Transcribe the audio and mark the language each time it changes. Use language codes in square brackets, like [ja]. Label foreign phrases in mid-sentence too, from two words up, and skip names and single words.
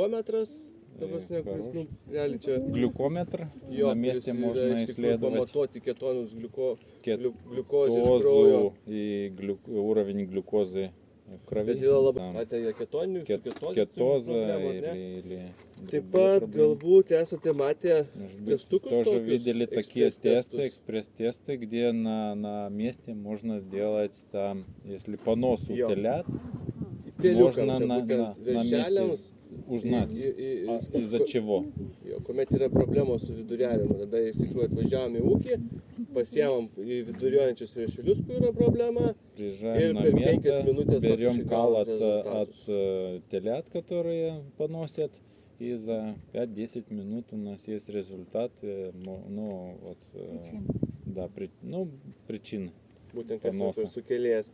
[ru] Глюкометр, на месте можно исследовать кетозу и уровень глюкозы в крови. Кетоза или [lt] Taip pat galbūt esate matę [ru] тоже видели такие тесты, экспресс-тесты, где на месте можно сделать там, если понос у телят, можно на месте узнать, из-за чего. [lt] Kuomet yra problemos su viduriavimu, tada iš tikrųjų atvažiavam į ūkį, pasiemam į viduriuojančius vešelius, kur yra problema. [ru] Приезжаем на место, берем кал от телят, которые поносят, и за 5-10 минут у нас есть результат, причин [lt] Būtent kas [ru] поноса. [lt] sukėlėjas.